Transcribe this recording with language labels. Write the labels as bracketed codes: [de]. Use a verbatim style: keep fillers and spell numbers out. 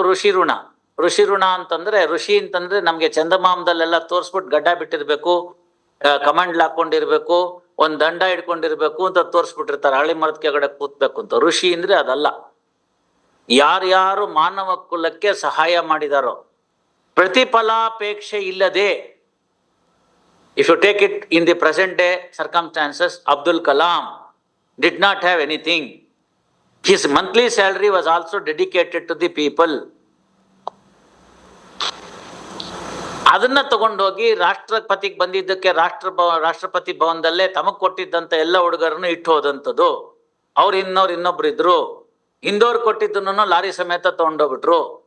[kn] ಋಷಿ ಋಣ, ಋಷಿ ಋಣ ಅಂತಂದ್ರೆ, ಋಷಿ ಅಂತಂದ್ರೆ ನಮ್ಗೆ ಚಂದಮಾಮದಲ್ಲೆಲ್ಲ ತೋರಿಸ್ಬಿಟ್ಟು ಗಡ್ಡ ಬಿಟ್ಟಿರ್ಬೇಕು, ಕಮಂಡ್ಲ್ ಹಾಕೊಂಡಿರ್ಬೇಕು, ಒಂದ್ ದಂಡ ಇಟ್ಕೊಂಡಿರ್ಬೇಕು ಅಂತ ತೋರಿಸ್ಬಿಟ್ಟಿರ್ತಾರೆ, ಹಳಿ ಮರದ ಕೆಳಗಡೆ ಕೂತ್ಬೇಕು ಅಂತ. ಋಷಿ ಅಂದ್ರೆ ಅದಲ್ಲ. ಯಾರ್ಯಾರು ಮಾನವ ಕುಲಕ್ಕೆ ಸಹಾಯ ಮಾಡಿದಾರೋ, ಪ್ರತಿಫಲಾಪೇಕ್ಷೆ ಇಲ್ಲದೆ. [en] If you take it in the present day circumstances, Abdul Kalam did not have anything. His monthly salary was also dedicated to the people. [kn] ಅದನ್ನ ತಗೊಂಡೋಗಿ ರಾಷ್ಟ್ರಪತಿಗೆ ಬಂದಿದ್ದಕ್ಕೆ ರಾಷ್ಟ್ರ ರಾಷ್ಟ್ರಪತಿ ಭವನದಲ್ಲೇ ತಮಗ್ ಕೊಟ್ಟಿದ್ದಂತ ಎಲ್ಲ ಹುಡುಗರನ್ನು ಇಟ್ಟು ಹೋದಂಥದ್ದು. ಅವ್ರು ಇನ್ನೋರು ಇನ್ನೊಬ್ರು ಇದ್ರು, ಹಿಂದೋರು ಕೊಟ್ಟಿದ್ದನ್ನು ಲಾರಿ ಸಮೇತ ತಗೊಂಡೋಗ್ಬಿಟ್ರು.